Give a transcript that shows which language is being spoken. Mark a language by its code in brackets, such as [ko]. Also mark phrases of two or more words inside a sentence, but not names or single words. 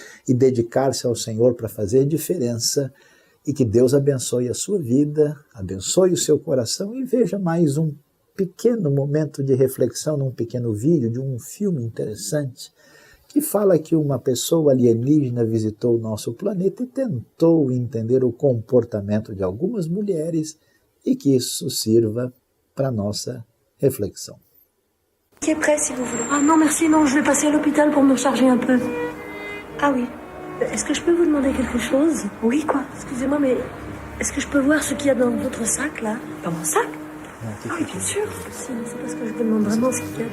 [pt] e dedicar-se ao Senhor para fazer diferença, e que Deus abençoe a sua vida, abençoe o seu coração e veja mais um pequeno momento de reflexão num pequeno vídeo de um filme interessante que fala que uma pessoa alienígena visitou o nosso planeta e tentou entender o comportamento de algumas mulheres e que isso sirva para a nossa réflexion. [fr] Qui est prêt si vous voulez. Ah non, merci, non, je vais passer à l'hôpital pour me charger un peu. Ah oui. Est-ce que je peux vous demander quelque chose? Oui, quoi? Excusez-moi, mais est-ce que je peux voir ce qu'il y a dans votre sac, là? Dans mon sac? Ah oui, bien sûr. Si, c'est parce que je me demande vraiment ce qu'il y a.